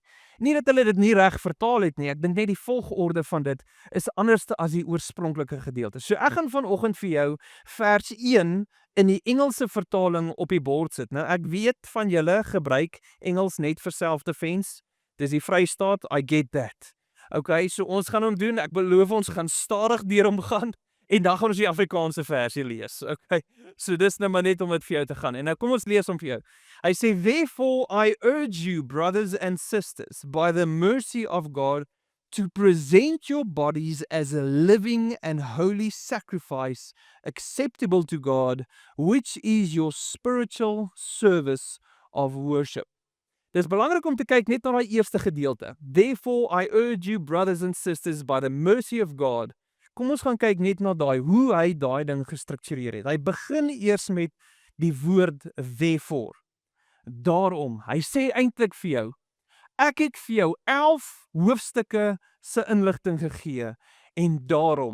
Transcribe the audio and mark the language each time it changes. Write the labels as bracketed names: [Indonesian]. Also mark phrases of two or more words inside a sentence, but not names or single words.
[Afrikaans] Nie dat hulle dit nie reg vertaal het nie, ek dink net die volgorde van dit is anders as die oorspronklike gedeelte. So ek gaan vanoggend vir jou vers 1 in die Engelse vertaling op die bord sit. Nou ek weet van julle gebruik Engels net vir self-defense. Dis die Vrystaat, [English] I get that. [Afrikaans] Okay, so ons gaan hom doen, ek beloof ons gaan stadig deur hom gaan. En dan gaan ons die Afrikaanse versie lees. Okay. So dis nou maar net om dit vir jou te gaan. En nou kom ons lees hom vir jou. Hy sê, [English] therefore I urge you, brothers and sisters, by the mercy of God, to present your bodies as a living and holy sacrifice acceptable to God, which is your spiritual service of worship. [Afrikaans] Dis belangrik om te kyk net na daai eerste gedeelte. [English] Therefore I urge you, brothers and sisters, by the mercy of God. [Afrikaans] Kom ons gaan kyk net na daai, hoe hy daai ding gestruktureer het. Hy begin eers met die woord therefore. Daarom, hy sê eintlik vir jou, ek het vir jou 11 hoofstukke se inligting gegee, en daarom.